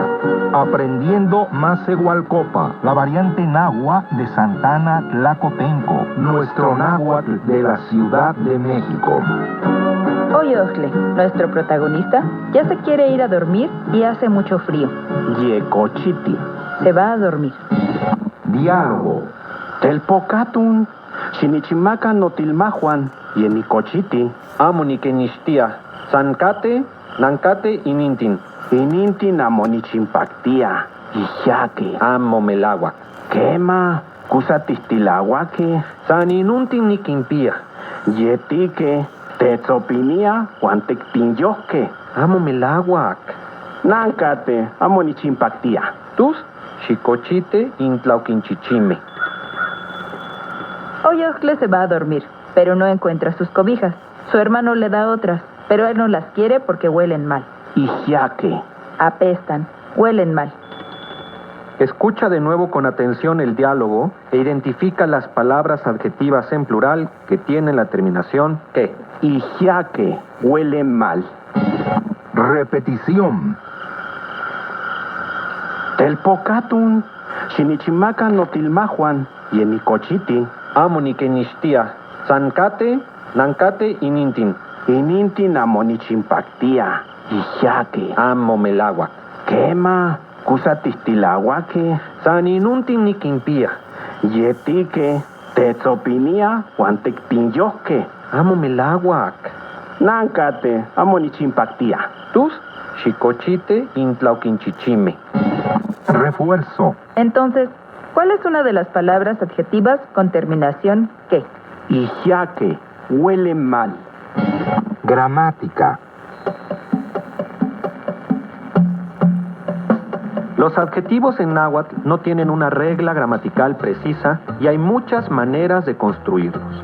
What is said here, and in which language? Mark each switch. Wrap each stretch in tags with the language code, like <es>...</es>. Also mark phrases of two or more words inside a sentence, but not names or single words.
<es>Aprendiendo Macehualcopa, la variante náhuatl de Santana Tlacotenco, nuestro náhuatl de la Ciudad de México. Oye, Ojle, nuestro protagonista ya se quiere ir a dormir y hace mucho frío.</es> <nah>Yecochiti.</nah> <es>Se va a dormir. Diálogo.</es> <nah>Telpocatun. Chinichimaca notilmajuan. Yenicochiti. Amoniquenixtia. Zancate, nancate, inintin. Inintin amonichimpactia. Ijaque. Amomelagua. Quema. Cusatistilahuaque. Saninuntin niquimpia. Yetique. Tetzopinia. Huantectinyoque. Amomelaguac. Nancate. Amonichimpactia. Tus, chicochite, intlauquinchichime.</nah> <es>Hoy Ojle se va a dormir, pero no encuentra sus cobijas. Su hermano le da otras, pero él no las quiere porque huelen mal.</es> <nah>Ijaque.</nah> <es>Apestan, huelen mal. Escucha de nuevo con atención el diálogo e identifica las palabras adjetivas en plural que tienen la terminación que. Ijaque. Huele mal. Repetición.</es> <nah>Telpocatun. Chinichimaca notilmajuan. Yenicochiti. Amoniquenixtia. Zancate, nancate, inintin. Inintin amonichimpactia. Ijaque. Amomelagua. Quema. Cusatistilahuaque. Saninuntin niquimpia. Yetique. Tetzopinia. Huantectinyoque. Amomelaguac. Nancate. Amonichimpactia. Tus, chicochite, intlauquinchichime.</nah> <es>Refuerzo. Entonces, ¿cuál es una de las palabras adjetivas con terminación que? Ijaque. Huele mal. Gramática. Los adjetivos en náhuatl no tienen una regla gramatical precisa y hay muchas maneras de construirlos.</es>